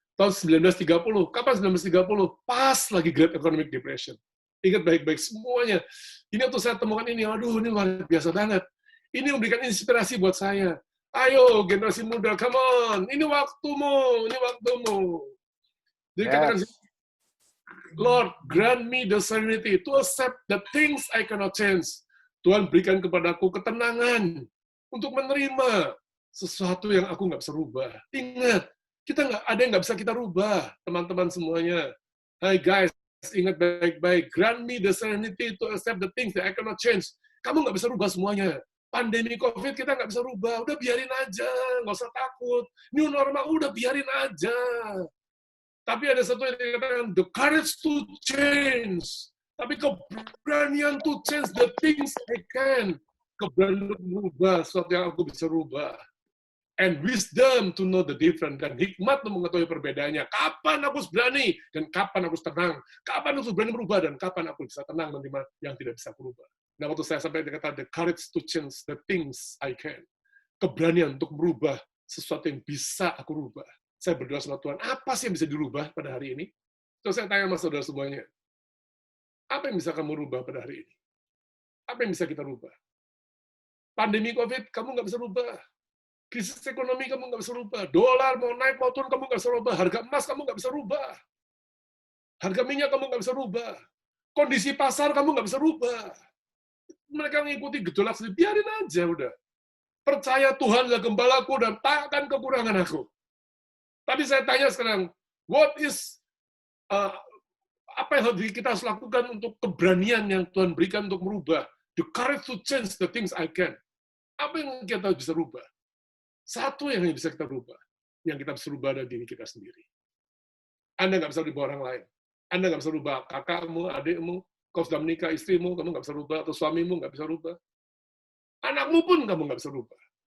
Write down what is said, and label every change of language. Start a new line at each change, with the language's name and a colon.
Indonesian: Tahun 1930. Kapan 1930? Pas lagi Great Economic Depression. Ingat baik-baik semuanya. Ini waktu saya temukan ini, aduh ini luar biasa banget. Ini memberikan inspirasi buat saya. Ayo generasi muda,
English: come on.
Indonesian: Ini waktumu, ini waktumu. Jadi katakan,
English: Lord, grant me the serenity to accept the things I cannot change.
Indonesian: Tuhan berikan kepadaku ketenangan untuk menerima sesuatu yang aku nggak bisa rubah. Ingat, kita nggak ada yang nggak bisa kita rubah, teman-teman semuanya. Hai guys, ingat baik-baik.
English: Grant me the serenity to accept the things that I cannot change.
Indonesian: Kamu nggak bisa rubah semuanya. Pandemi COVID kita nggak bisa rubah. Udah biarin aja, nggak usah takut. New normal, udah biarin aja. Tapi ada satu yang dikatakan,
English: the courage to change.
Indonesian: Tapi keberanian
English: to change the things I can.
Indonesian: Keberanian untuk merubah sesuatu yang aku bisa rubah.
English: And wisdom to know the difference.
Indonesian: Dan hikmat untuk mengetahui perbedaannya. Kapan aku harus berani, dan kapan aku harus tenang. Kapan aku harus berani merubah, dan kapan aku bisa tenang menerima yang tidak bisa berubah. Nah, waktu saya sampai dikatakan,
English: the courage to change the things I can.
Indonesian: Keberanian untuk merubah sesuatu yang bisa aku rubah. Saya berdoa sama Tuhan, apa sih yang bisa dirubah pada hari ini? Terus saya tanya sama saudara semuanya, apa yang bisa kamu rubah pada hari ini? Apa yang bisa kita rubah? Pandemi COVID, kamu nggak bisa rubah. Krisis ekonomi, kamu nggak bisa rubah. Dolar mau naik, mau turun, kamu nggak bisa rubah. Harga emas, kamu nggak bisa rubah. Harga minyak, kamu nggak bisa rubah. Kondisi pasar, kamu nggak bisa rubah. Mereka mengikuti gejolak sendiri, biarin aja udah. Percaya Tuhan adalah gembalaku dan takkan kekurangan aku. Tapi saya tanya sekarang,
English: what is
Indonesian: apa yang kita harus lakukan untuk keberanian yang Tuhan berikan untuk merubah?
English: The courage to change the things I can.
Indonesian: Apa yang kita bisa rubah? Satu yang bisa kita rubah. Yang kita bisa rubah adalah diri kita sendiri. Anda nggak bisa rubah orang lain. Anda nggak bisa rubah kakakmu, adikmu, kau sudah menikah, istrimu, kamu nggak bisa rubah, atau suamimu nggak bisa rubah. Anakmu pun kamu nggak bisa rubah.